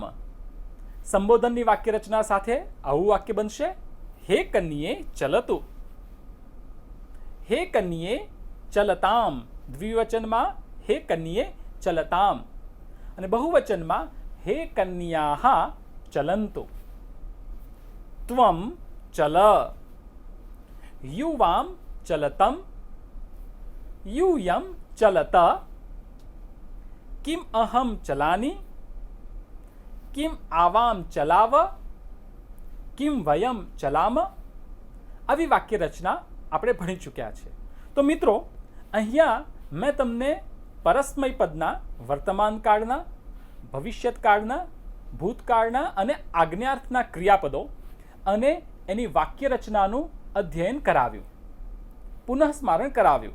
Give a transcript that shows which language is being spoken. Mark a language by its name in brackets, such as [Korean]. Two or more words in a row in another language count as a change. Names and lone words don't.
[Gujarati] સંબોધનની વાક્ય રચના સાથે આવું વાક્ય બનશે [Sanskrit] હે કન્યે ચલતું, હે કન્યે ચલતામ, [Gujarati] દ્વિવચનમાં [Sanskrit] હે કન્યે ચલતામ, [Gujarati] અને બહુવચનમાં [Sanskrit] હે કન્યાહ ચલંતુ. ત્વમ ચલ, યુવામ ચલતમ, यूयम चलत, किम अहम चलानी, किम आवाम चलाव, किम वयम चलाम. [Gujarati] આવી વાક્ય રચના આપણે ભણી ચૂક્યા છે. તો મિત્રો, અહીંયા મેં તમને પરસ્મય પદના વર્તમાન કાળના, ભવિષ્યત કાળના, ભૂતકાળના અને આજ્ઞાર્થના ક્રિયાપદો અને એની વાક્ય રચનાનું અધ્યયન કરાવ્યું, પુનઃ સ્મરણ કરાવ્યું.